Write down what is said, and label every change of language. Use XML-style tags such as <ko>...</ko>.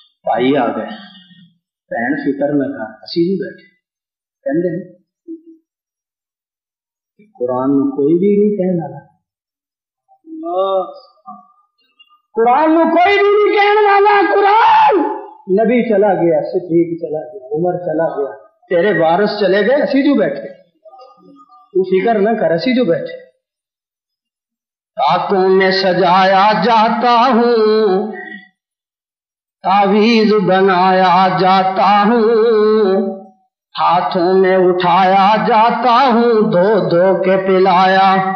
<pa>بھائی آ گئے، بہن فکر نہ کر اسی بھی بیٹھے، کہندے قرآن کوئی بھی نہیں کہنے والا، قرآن کوئی بھی نہیں کہنے والا، قرآن</pa> <ur>نبی چلا گیا، صدیق چلا گیا، عمر چلا گیا، تیرے وارث چلے گئے،</ur> <pa>اسی جو بیٹھے،</pa> <ur>تو فکر نہ کر، اسی جو بیٹھے۔ طاقوں میں سجایا جاتا ہوں، تعویذ بنایا جاتا ہوں، ہاتھوں میں اٹھایا جاتا ہوں، دھو دھو کے پلایا،</ur>